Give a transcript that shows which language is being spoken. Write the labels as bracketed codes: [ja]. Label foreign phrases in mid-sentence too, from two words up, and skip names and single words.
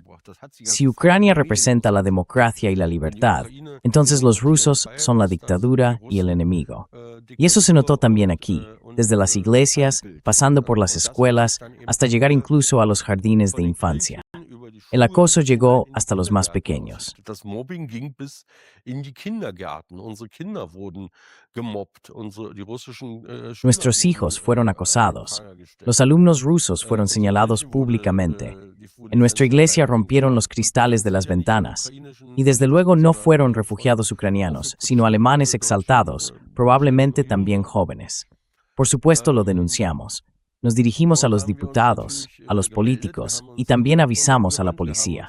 [es] Si Ucrania representa la democracia y la libertad, entonces los rusos son la dictadura y el enemigo. Y eso se notó también aquí, desde las iglesias, pasando por las escuelas, hasta llegar incluso a los jardines de infancia. El acoso llegó hasta los más pequeños. [de] Das Mobbing ging bis in die Kindergärten. Unsere Kinder wurden gemobbt. Die russischen Schüler [es] Nuestros hijos fueron acosados. Los alumnos rusos fueron señalados públicamente. En nuestra iglesia rompieron los cristales de las ventanas. Y desde luego no fueron refugiados ucranianos, sino alemanes exaltados, probablemente también jóvenes. Por supuesto lo denunciamos. Nos dirigimos a los diputados, a los políticos y también avisamos a la policía.